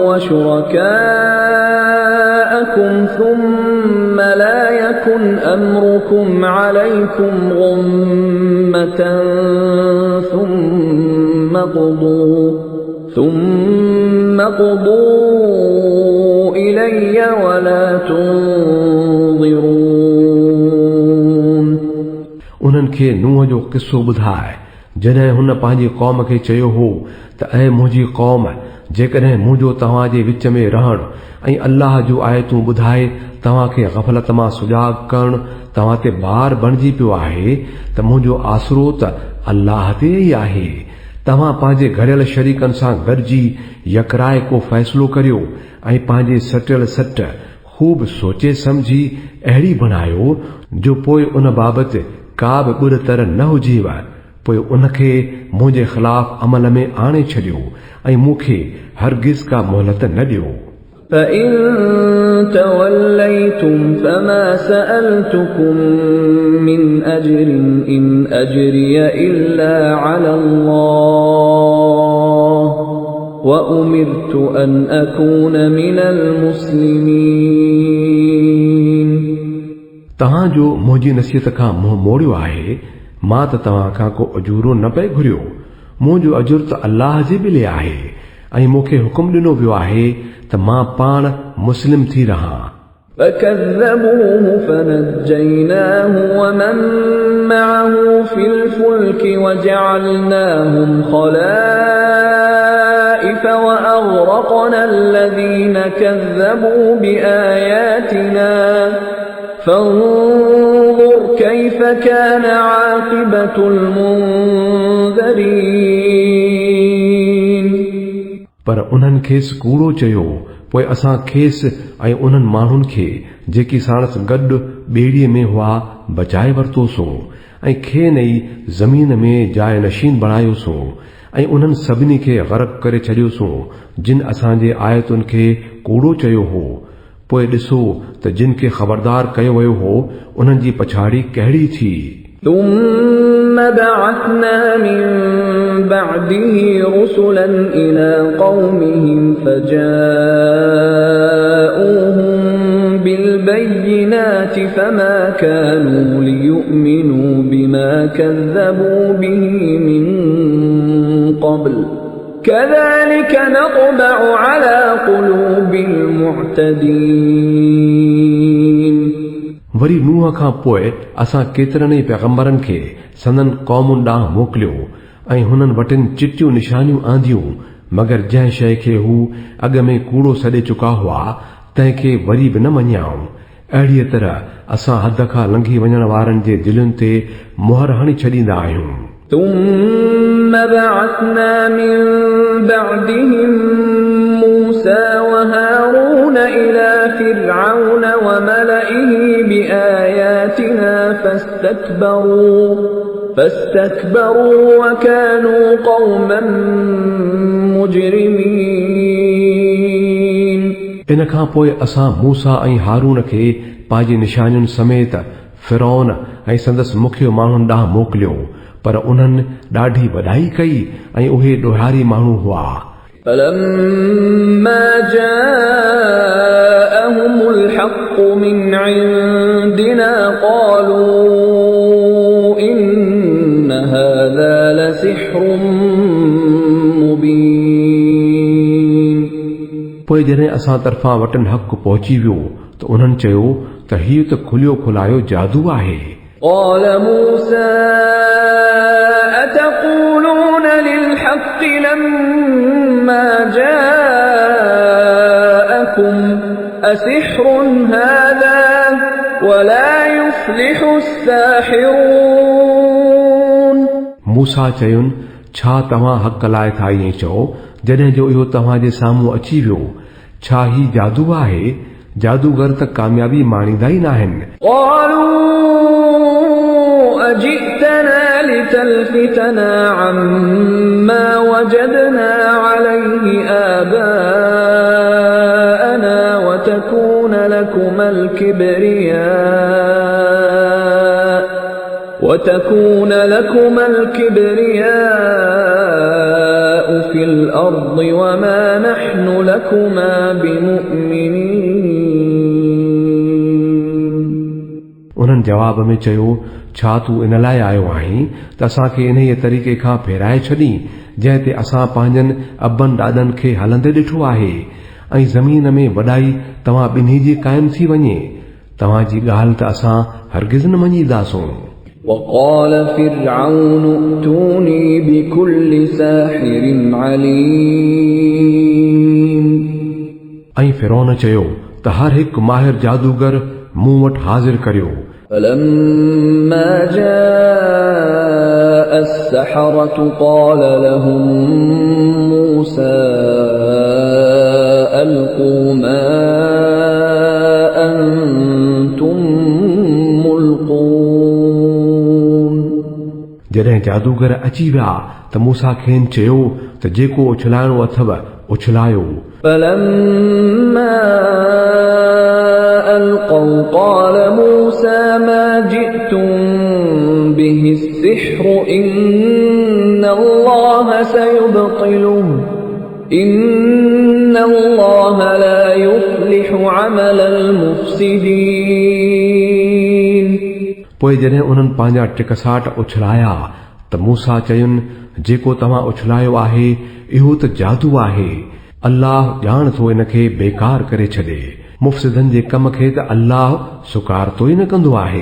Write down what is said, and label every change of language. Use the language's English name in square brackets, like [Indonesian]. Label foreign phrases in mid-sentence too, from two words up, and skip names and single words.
[Arabic] وشركاءكم ثم لا يكن أمركم عليكم غمة ثم قضوا إلي ولا تنظرون [Sindhi] उन्हनि खे नूह जो किस्सो ॿुधाए जॾहिं हुन पंहिंजी क़ौम खे चयो हो त ऐ मुंहिंजी क़ौम, जेकॾहिं मुंहिंजो तव्हां जे विच में रहणु ऐं अल्लाह जो आयतूं ॿुधाए तव्हांखे ग़फ़लत मां सुजाॻ करणु तव्हां ते भार बणिजी पियो आहे त मुंहिंजो आसरो त अल्लाह ते ई आहे। तव्हां पंहिंजे घड़ियल शरीकनि सां गॾिजी यकराए को फ़ैसिलो करियो ऐं पंहिंजे सटियल सट ख़ूब सोचे समझी अहिड़ी बणायो जो पोइ उन बाबति का बि ॿुड़ तर न हुजेव, पोइ उनखे मुंहिंजे ख़िलाफ़ अमल में आणे छॾियो ऐं मूंखे हरगिज़ का मोहलत न ॾियो। [Arabic] فإن توليتم فما سألتكم من أجر إن أجري إلا على الله وأمرت أن أكون من المسلمين [Sindhi] तव्हां जो मुंहिंजी नसीहत खां मुंहुं मोड़ियो आहे, मां त तव्हां खां को अजूरो न पे घुरियो। मुंहिंजो अजुर त अल्लाह जे ॿिले आहे ऐं मूंखे हुकुम ॾिनो वियो आहे त मां पाण मुस्लिम थी रहां। [Arabic] فكذبوه فنجيناه ومن معه في الفلك وجعلناهم خلائف وأغرقنا الذين كذبوا بآياتنا فانظر كيف كان عاقبة المنذرين [Sindhi] पर उन्हनि खेसि कूड़ो चयो, पोइ असां खेसि ऐं उन्हनि माण्हुनि खे जेकी साणस गॾु ॿेड़ीअ में हुआ बचाए वरितोसीं ऐं खेनि ई ज़मीन में जाइ नशीन बणायोसीं ऐं उन्हनि सभिनी खे ग़रक़ करे छॾियोसीं जिन असांजे आयतुनि खे कूड़ो चयो हो। पोइ ॾिसो त जिन खे ख़बरदार कयो वियो हो उन्हनि जी पछाड़ी कहिड़ी थी। [Arabic] ثم بعثنا من بعده رسلا إلى قومهم فجاءوهم بالبينات فما كانوا ليؤمنوا بما كذبوا به من قبل كذلك نطبع على قلوب المعتدين [Sindhi] वरी नूह खां पोइ असां केतिरनि ई पैगंबरनि खे संदन क़ौमुनि ॾांहुं मोकिलियो ऐं हुननि वटिन चिटियूं निशानियूं आंदियूं मगर जंहिं शइ खे हू अॻ में कूड़ो सॾे चुका हुआ तंहिंखे वरी बि न मञियाऊं। अहिड़ीअ तरह असां हद खां लंघी वञण वारनि जे दिलुनि ते मुहर हणी छॾींदा आहियूं। [Arabic] ثم بعثنا من بعدهم موسى وهارون إلى فرعون وملئه بآياتنا فاستكبروا وكانوا قوما مجرمين। [Sindhi] इन खां पोइ असां मूसा ऐं हारून खे पंहिंजी निशानियुनि समेत फिरौन ऐं संदसि मुखियो माण्हुनि ॾांहुं मोकिलियो पर उन्हनि ॾाढी वॾाई कई ऐं उहे ॾोहारी माण्हू हुआ। [Arabic] فلما جاءهم الحق من عندنا قالوا إن هذا لسحر مبين। [Sindhi] पोइ जॾहिं असां तरफ़ां वटन हक़ पहुची वियो त उन्हनि चयो त हीउ त खुलियो खुलायो जादू आहे। [Arabic] قال موسى أتقولون للحق لما جاءكم أسحر هذا ولا يفلح الساحرون। [Sindhi] मूसा चयुनि छा तव्हां हक़ लाइ था ईअं चओ जॾहिं जो इहो तव्हांजे साम्हूं अची वियो। छा ही जादू आहे? जादूगर त कामयाबी माणींदा ई नाहिनि। [Arabic] أجئتنا لتلفتنا عما وجدنا عليه آباءنا وتكون لكما الكبرياء في الأرض وما نحن لكما بمؤمنين। [Sindhi] उन्हनि जवाब में चयो छा तूं इन लाइ आयो आहीं त असांखे इन तरीक़े खां फेराए छॾी जंहिं ते असां पंहिंजनि अबनि ॾाॾनि खे हलंदे ॾिठो आहे ऐं ज़मीन में वॾाई तव्हां ॿिन्ही जी क़ाइमु थी वञे। तव्हांजी ॻाल्हि त असां हरगिज़ न मञीदासूं। [Arabic] وقال فرعون ائتوني بكل ساحر عليم। [Sindhi] ऐं फिरौन चयो त हर हिकु माहिर जादूगर मूं वटि हाज़िर करियो। [Arabic] فلما جاء السحرة قال لهم موسى ألقوا ما أنتم ملقون। [Sindhi] जॾहिं जादूगर अची विया त मूसा खेनि चयो त जेको उछलाइणो अथव उछलायो। [Arabic] فلما ألقوا قال موسى ما جئتم به السحر إن الله سيبطله إن الله لا يفلح عمل المفسدين। [Sindhi] पोइ जॾहिं उन्हनि पंहिंजा टिकसाट उछलाया त मूसा चयुनि जेको तव्हां उछलायो आहे इहो त जादू आहे। अल्लाह ॼाण थो इन खे बेकार करे छॾे। मुफ़्सिदनि जे कम खे त अल्लाह सुकारतो ई न कंदो आहे।